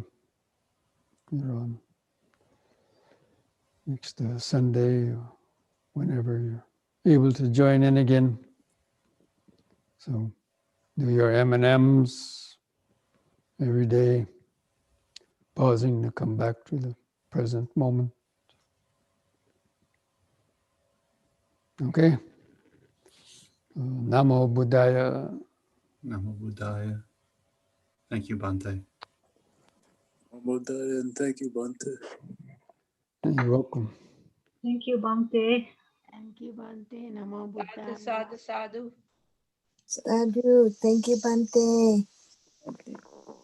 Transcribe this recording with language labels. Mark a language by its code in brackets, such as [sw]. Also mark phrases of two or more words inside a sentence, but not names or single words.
[en] You're on next Sunday, or whenever you're able to join in again. So do your M&Ms every day, pausing to come back to the present moment. Okay. [pi] Namo Buddhaya. Namo Buddhaya. [en] Thank you, Bhante. And thank you, Bhante. You're welcome. Thank you, Bhante. Thank you, [pi] Bhante. Namo Buddhaya. Sadhu, sadhu. [en] Sadhu, thank you, Bhante. Okay.